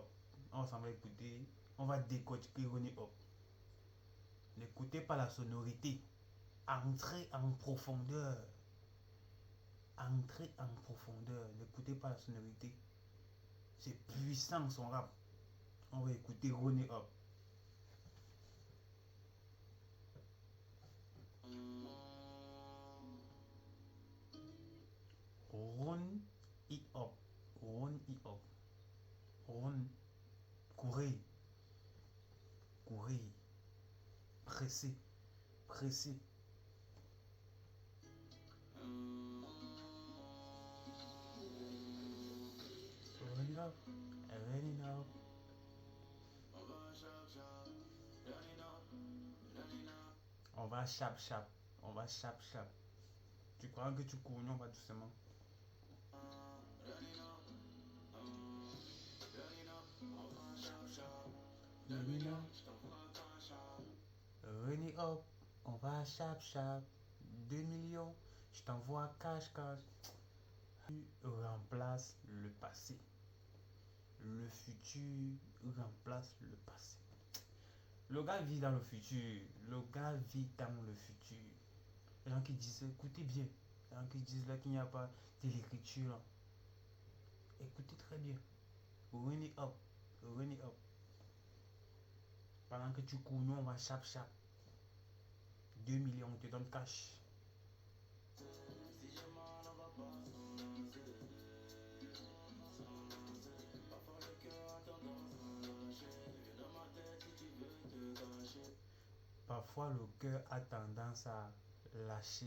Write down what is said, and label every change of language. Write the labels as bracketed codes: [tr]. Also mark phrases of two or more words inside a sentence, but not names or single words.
[fr] On va écouter, on va décortiquer Ronnie Up. N'écoutez pas la sonorité. Entrez en profondeur. Entrez en profondeur. N'écoutez pas la sonorité. C'est puissant son rap. On va écouter Ronnie Up. [en] Run it up. Run it up. Run. [fr] Courez. Courez. Pressez. Pressez. [en] Run it up. Run it up. [fr] On va chap chap. On va chap chap. Tu crois que tu cours, on va doucement. [en] Run it up. Run it up. [fr] On va chap chap. 2 millions. Je t'envoie cash cash. Tu remplaces le passé. Le futur remplace le passé. Le gars vit dans le futur. Le gars vit dans le futur. Les gens qui disent, écoutez bien. Les gens qui disent là qu'il n'y a pas de l'écriture. Écoutez très bien. [en] Run it up. Run it up. [fr] Pendant que tu cours, nous on va chap chap. 2 millions, on te donne cash. Parfois le cœur a tendance à lâcher.